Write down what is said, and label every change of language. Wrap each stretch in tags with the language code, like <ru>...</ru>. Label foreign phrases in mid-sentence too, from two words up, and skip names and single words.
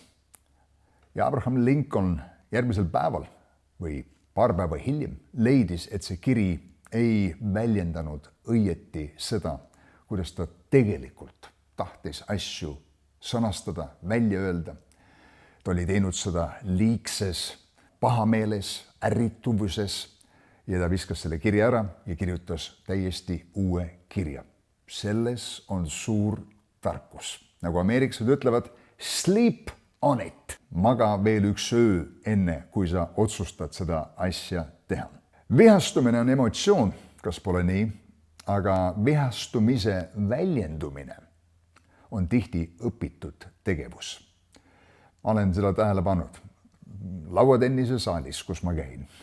<et>Ja Abraham Lincoln järgmisel päeval või paar päeva hiljem leidis, et see kiri ei väljendanud õieti seda, kuidas ta tegelikult tahtis asju sõnastada, välja öelda. Ta oli teinud seda liigses pahameeles, ärrituvuses ja ta viskas selle kirja ära ja kirjutas täiesti uue kirja. Selles on suur tarkus. Nagu ameeriklased ütlevad,</et> <en>sleep on it.</en> <et>Maga veel üks öö enne, kui sa otsustad seda asja teha. Vihastumine on emotsioon, kas pole nii, aga vihastumise väljendumine on tihti õpitud tegevus. Olen seda tähele pannud lauatennise saalis, kus ma käin.</et>